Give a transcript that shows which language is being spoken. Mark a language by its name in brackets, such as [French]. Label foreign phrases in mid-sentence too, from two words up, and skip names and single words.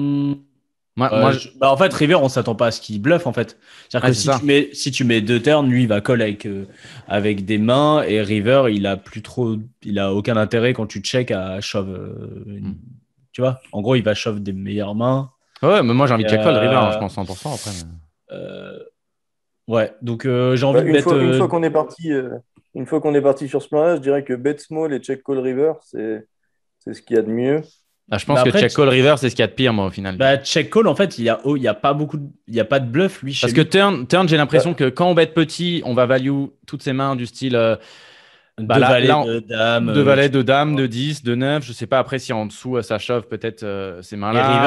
[French] En fait, River, on s'attend pas à ce qu'il bluffe en fait. C'est-à-dire que si tu mets 2 turns, lui, il va call avec des mains et River, il a aucun intérêt quand tu check à shove. Tu vois, en gros, il va shove des meilleures mains. Ouais, mais moi j'ai envie de [English] check fold [French] River, je pense 100% après. Ouais, donc j'ai envie de mettre. Une fois qu'on est parti sur ce plan-là, je dirais que [English] bet small [French] et [English] check call river, [French] c'est ce qu'il y a de mieux. Ah, je pense que [English] check call river, [French] c'est ce qu'il y a de pire, moi, au final. [English] Check call, [French] en fait, il y a pas de bluff, lui. Parce que turn, j'ai l'impression que quand on bet petit, on va value toutes ces mains du style. De valet, de dame. De valet, de dame, de 10, de 9. Je sais pas après si en dessous, ça chauffe peut-être ces mains-là.